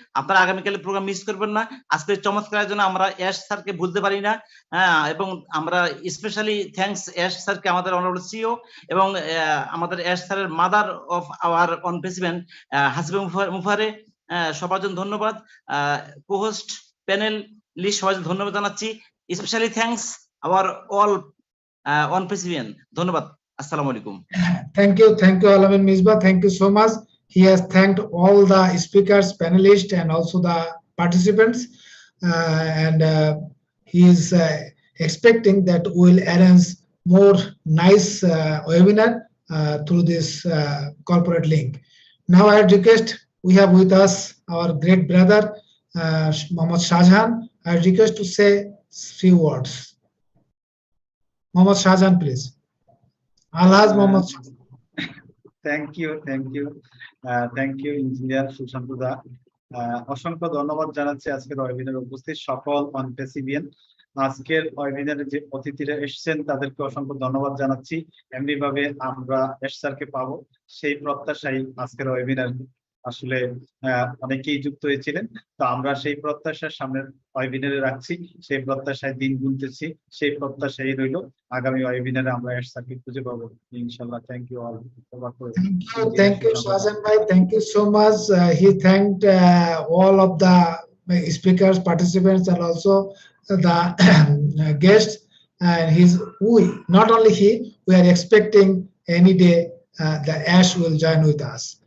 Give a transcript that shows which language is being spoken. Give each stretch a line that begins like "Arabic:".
Bangla: আপনারা আগামীকালের programme miss করবেন না। আজকে চমৎকারের জন্য আমরা অ্যাশ স্যারকে ভুলতে পারি না, এবং আমরা স্পেশালি থ্যাঙ্কস অ্যাশ স্যারকে, আমাদের অনারেবল সিও, এবং আমাদের অ্যাশ স্যারের মাদার অফ আওয়ার অনপ্যাসিভ হাসিবা মুফারে, সবার জন্য ধন্যবাদ। কো-হোস্ট, প্যানেল লিস্ট সবাই ধন্যবাদ জানাচ্ছি। Specially thanks hour all অনপ্যাসিভিয়ান। ধন্যবাদ। আসসালামু আলাইকুম।
English: Thank you, Alamin Misbah. Thank you so much. He has thanked all the speakers, panelists, and also the participants, and he is expecting that we will arrange more nice webinar through this corporate link. Now I request, we have with us our great brother Mohammad Shahjahan. I request to say few words. Mohammad Shahjahan, please. Alhaj Mohammad Shahjahan. Thank you, engineer Sushanta da.
Bangla: অসংখ্য ধন্যবাদ জানাচ্ছি আজকের ওয়েবিনারে উপস্থিত সকল অনপ্যাসিভিয়ান। আজকের ওয়েবিনারে যে অতিথিরা এসেছেন তাদেরকে অসংখ্য ধন্যবাদ জানাচ্ছি। এমনি ভাবে আমরা এস স্যারকে পাবো সেই প্রত্যাশায় আজকের ওয়েবিনার আসলে অনেকেই যুক্ত হয়েছিলেন। তো আমরা সেই প্রত্যাশার সামনের ওয়েবিনারে রাখছি, সেই প্রত্যাশায় দিন গুনতেছি, সেই প্রত্যাশাই রইল আগামী ওয়েবিনারে আমরা এস স্যারকে খুঁজে পাবো ইনশাআল্লাহ।
English: Thank you all. Thank you, Shahjahan bhai. Thank you so much. He thanked all of the speakers, participants, and also the guests. And not only he, we are expecting any day the Ash will join with us.